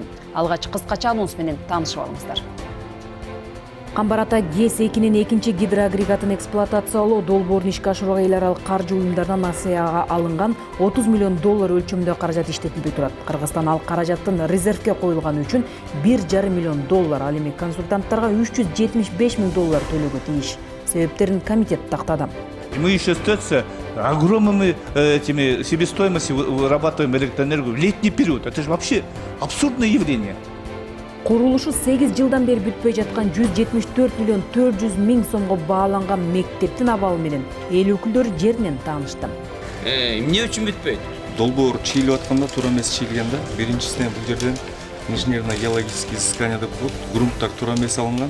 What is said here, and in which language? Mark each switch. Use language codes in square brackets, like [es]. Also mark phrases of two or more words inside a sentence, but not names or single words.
[ky] Алгач кыскача анонс менен таанышып алыңыздар. Камбар ата ГЭС-2-нин экинчи гидроагрегатын эксплуатациялоо долбоорун ишке ашырууга эл аралык каржы уюмдарынан насыяга алынган $30 миллион өлчөмдө каражат иштетилбей турат. Кыргызстан ал каражаттын резервге коюлганы үчүн $1,5 миллион, ал эми консультанттарга $375 миң төлөөгө тийиш. Себептерин комитет тактады. [ru] Мы еще остается огромными себестоимостью вырабатываем электроэнергию в летний период. Это же вообще абсурдное явление. [ky] Курулушу 8 жылдан бери бүтпөй жаткан $174 миллион 400 миң сомго бааланган мектептин абалы менен эл өкүлдөрү жеринен таанышты. Эмне үчүн бүтпөйт? Долбоор чийилип атканда туура эмес чийилген да. Биринчисинен бул жерден [ru] инженерно-геологический изыскания [ky] деп коет, грунттар туура эмес алынган.